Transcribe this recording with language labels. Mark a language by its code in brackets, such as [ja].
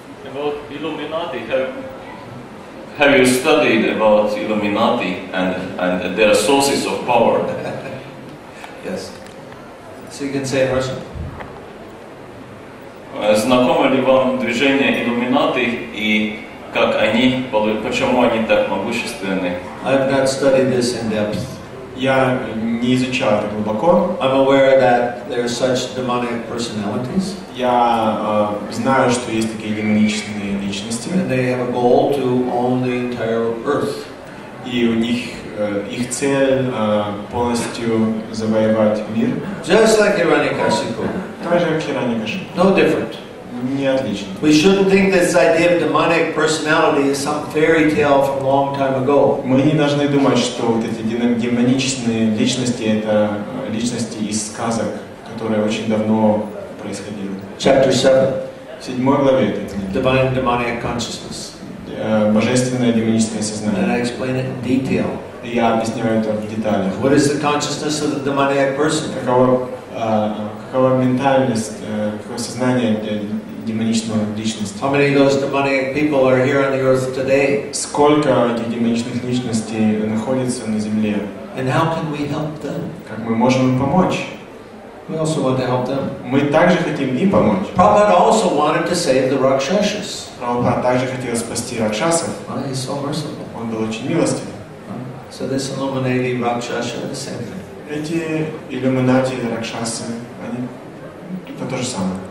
[en] About Illuminati, have you studied about Illuminati and their sources of power? Yes. So you can say in Russian. [ru] Знакомо ли вам движение Иллюминати и как они, почему они так могущественны? [en] I've not studied this in depth. [ru] Я не изучал это глубоко. [en] I'm aware that there are such demonic personalities. [ru] Я знаю, что есть такие демоничные личности. [en] And they have a goal to own the entire earth. [ru] И у них их цель полностью завоевать мир. [en] Just like Hiranyakashipu. [ru] Так же, как Хираньякашипу. [en] No different. [ru] Не отлично. [en] We shouldn't think this idea of demonic personality is some fairy tale from a long time ago. [ru] Мы не должны думать, что вот эти демоничные личности это личности из сказок, которые очень давно происходили. [en] Chapter 7. [ru] В 7 главе этой книги. [en] Divine demonic consciousness. [ru] Божественное демоническое [en] And [ru] сознание. [en] I explain it in detail. [ru] Я объясняю это в деталях. [en] What is the consciousness of the demoniac person? [ru] Какова ментальность, какое сознание демоничной личности? [en] How many of those demoniac people are here on the earth today? [ru] Сколько этих демоничных личностей находится на земле? [en] And how can we help them? [ru] Как мы можем им помочь? [en] We also want to help them. [ru] Мы также хотим им помочь. [en] Prabhupada also wanted to save the Rakshasas. [ru] Прабхупада также хотел спасти ракшасов. [en] He's so merciful. [ru] Он был очень милостивый. [en] So this Illuminati Rakshasa, the same thing. [ru] Эти иллюминати или ракшасы, они это то же самое.